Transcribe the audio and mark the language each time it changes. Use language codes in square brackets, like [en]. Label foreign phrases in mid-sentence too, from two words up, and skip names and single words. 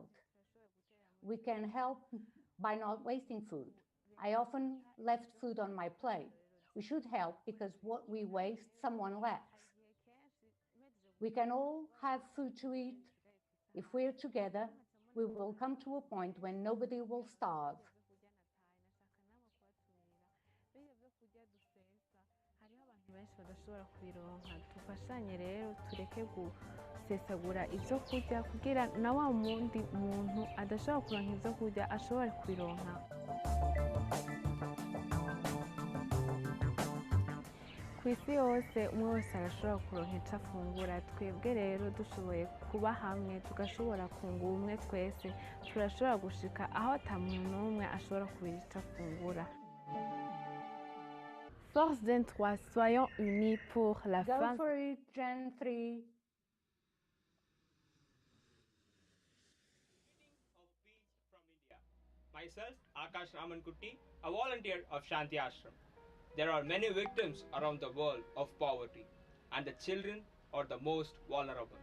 [en] We can help by not wasting food. I often left food on my plate. We should help because what we waste, someone lacks. We can all have food to eat. If we're together, we will come to a point when nobody will starve. [rn] gusesagura ibyo kurya kugira na wa wundi muntu adashobora kuronka ibyo kurya ashobore kubironka. Ku isi yose umwe wese arashobora kuronka icyo afungura. Twebwe rero dushoboye kuba hamwe tugashobora kunga ubumwe twese turashobora gushika aho ata muntu n'umwe ashobora kugira icyo afungura. [fr] Force Gen 3, soyons unis pour la fin. [en] Go for it, Gen 3. My myself, Akash Ramankutti, a volunteer of Shanti Ashram. There are many victims around the world of poverty, and the children are the most vulnerable.